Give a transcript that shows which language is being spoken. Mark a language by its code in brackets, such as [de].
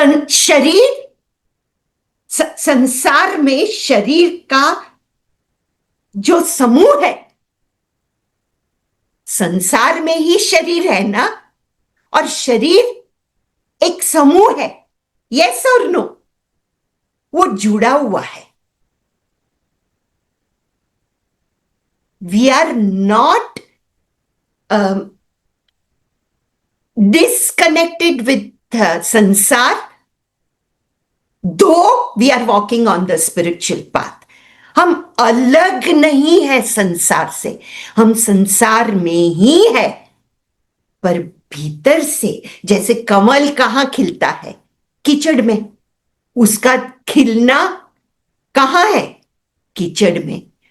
[hi] शरीर, संसार में शरीर का जो समूह है, संसार में ही शरीर है ना, और शरीर एक समूह है, यस और नो, वो जुड़ा हुआ है। [en] We are not disconnected with sansar, though we are walking on the spiritual path. [hi] हम अलग नहीं है संसार से, हम संसार में ही है, पर भीतर से जैसे कमल कहाँ खिलता है? कीचड़ में। उसका खिलना कहाँ है? कीचड़ में।